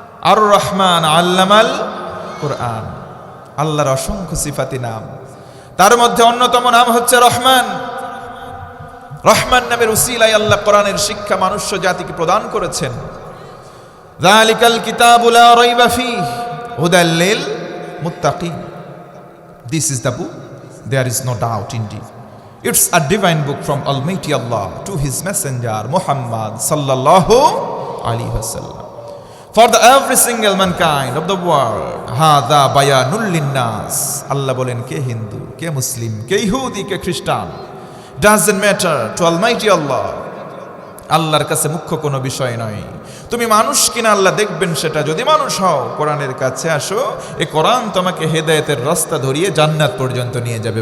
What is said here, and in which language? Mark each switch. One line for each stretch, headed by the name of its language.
Arabic: আর রহমান আল্লামাল কোরআন।
Bangla: আল্লাহর অসংখ্য সিফাতি নাম, তার মধ্যে অন্যতম নাম হচ্ছে রহমান। রহমান নামের উসিলায় আল্লাহ কোরআনের শিক্ষা মানুষ জাতিকে প্রদান করেছেন।
Arabic: যালিকাল কিতাবু লা রাইবা ফীহি হুদাল লিল মুত্তাকিন।
English: This is the book, there is no doubt indeed. It's a divine book from Almighty Allah to His Messenger Muhammad sallallahu alaihi wasallam, for the every single mankind of the world.
Arabic: Hadha bayanul linnas.
Bangla: Allah বলেন, কে হিন্দু, কে মুসলিম, কে ইহুদি, কে খ্রিস্টান,
English: doesn't matter to Almighty Allah.
Bangla: আল্লাহর কাছে মুখ্য কোনো বিষয় নয়। তুমি মানুষ কিনা আল্লাহ দেখবেন সেটা। যদি মানুষ হও কোরআনের কাছে আসো, এই কোরআন তোমাকে হেদায়েতের রাস্তা ধরিয়ে জান্নাত পর্যন্ত নিয়ে যাবে।